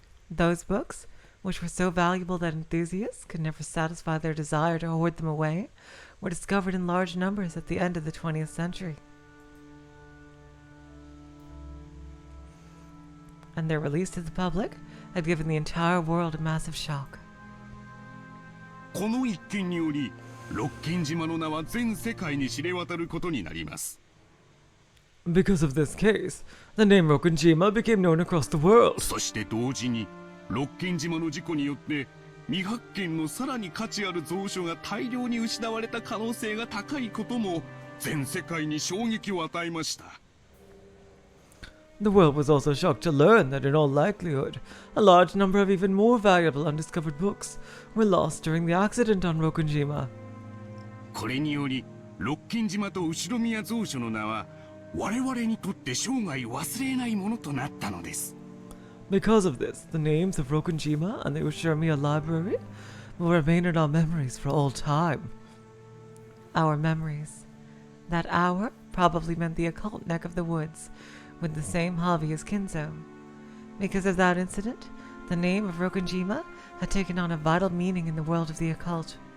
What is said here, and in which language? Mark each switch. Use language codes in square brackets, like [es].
[en] Those books, which were so valuable that enthusiasts could never satisfy their desire to hoard them away, were discovered in large numbers at the end of the 20th century. And their release to the public had given the entire world a massive shock. [ja] この一件により、六軒島の名は全世界に知れ渡ることになります。 [en] Because of this case, the name Rokunjima became known across the world. [ja] そして同時に、六軒島の事故によって未発見のさらに価値ある蔵書が大量に失われた可能性が高いことも全世界に衝撃を与えました。 [en] The world was also shocked to learn that in all likelihood, a large number of even more valuable undiscovered books were lost during the accident on Rokunjima. [ja] これにより、六軒島と後宮蔵書の名は我々にとって生涯忘れないものとなったのです。 [en] Because of this, the names of Rokunjima and the Ushirmiya library will remain in our memories for all time. Our memories. That hour probably meant the occult neck of the woods, with the same hobby as Kinzo. Because of that incident, the name of Rokunjima had taken on a vital meaning in the world of the occult.